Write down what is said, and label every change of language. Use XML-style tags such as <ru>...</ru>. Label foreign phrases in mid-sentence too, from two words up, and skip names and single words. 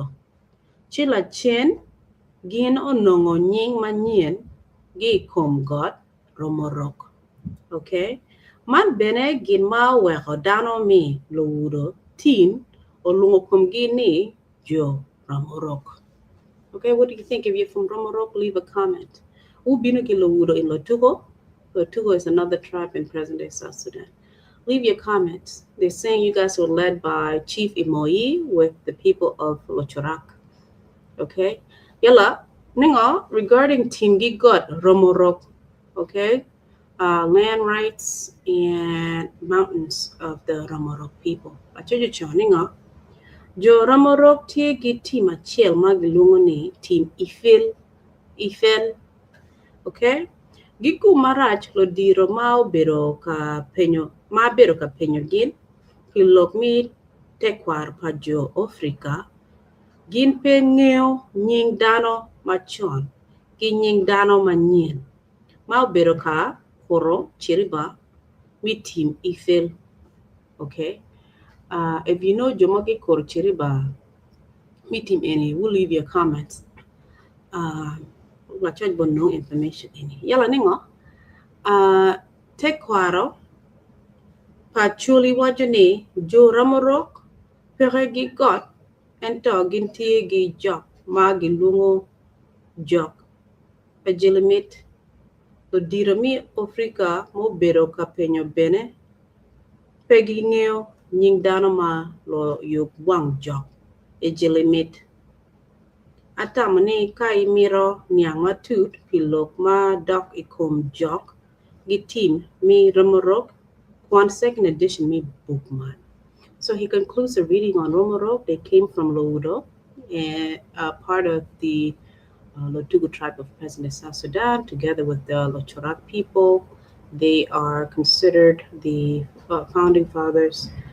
<ach>Chila chen gin onongo nying manyien gi kom got Ramorok. Okay? Man bene gin ma weko dano mi lowudo tin olungo kumgi ni jo Ramorok.</ach> <en>Okay, what do you think? If you're from Ramorok, leave a comment. Ubino ki lowudo in Lotugo. Lotugo is another tribe in present-day South Sudan. Leave your comments. They're saying you guys were led by Chief Imoyi with the people of Lochorak. Okay?</en> <ach>Yala, ningo, regarding Timgi got Romorok, okay?</ach> <en>Land rights and mountains of the Ramorok people.</en> <ach>Achojo choningo. Jo Ramorok tiegi team achiel magilungo ni team Ifel, okay? Giku marach lo diro ma obedo ka penyo gin kilok mi tekwar pa jo Ofirika gin pe ng'eyo nying dano machon gi nying dano manyien ma obedo ka koro chiriba mi team Ifel.</ach> <en>Okay, if you know</en> <ach>jomogi koro chiriba mi team</ach> <en>any, we'll leave your comments.</en> <ach>Wachoj bon</ach> <en>no information any.</en> <ach>Yala ningo. Tekwaro Pachuli wajani jo Ramorok peregi got ento gintie gi jok ma gilungo jok ajilimit lo dirami Ofirika mo bedo ka penyo bene pegi ngeo nying dano ma lo yuk wang jok ajilimit atamani ka imiro niang matut pilok ma dok ikom jok team mi Ramorok Kwan</ach> <en>second edition</en> <ach>mi bookman.</ach> <en>So he concludes the reading on Ramorok. They came from Lowudo, and part of the Lotugu tribe of present South Sudan, together with the Lochorak people. They are considered the founding fathers.</en>